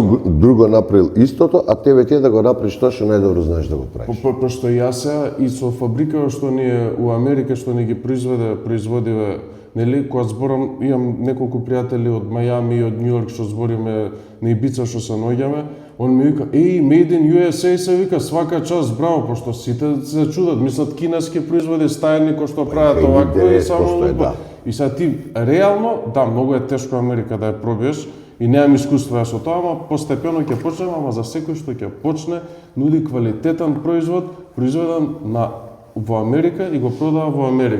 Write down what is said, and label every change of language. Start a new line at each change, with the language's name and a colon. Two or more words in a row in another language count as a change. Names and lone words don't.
Macedonian: друго направил истото, а тебе ти е да го направиш тоа што најдобро знаеш да го правиш. Пошто јас сега и со фабрика што ни е у Америка што ни ги производиве, нели, кога зборам, имам неколку пријатели од Мајами и од Њујорк што збориме на Ибица што се наоѓаме, он ми вика, еј,
English: made in USA
Macedonian: се вика,
Serbian: свака час,
Macedonian: браво, пошто сите се чудат, мислат кинески производи, стајани кои што прават овакво и само 90% е, да. И сега ти реално, да, многу е тешко Америка да ја пробиеш и немам искуство јас со тоа, ама постепено ќе почнем, ама за секој што ќе почне, нуди квалитетен производ, произведен на во Америка и го продава во Америка.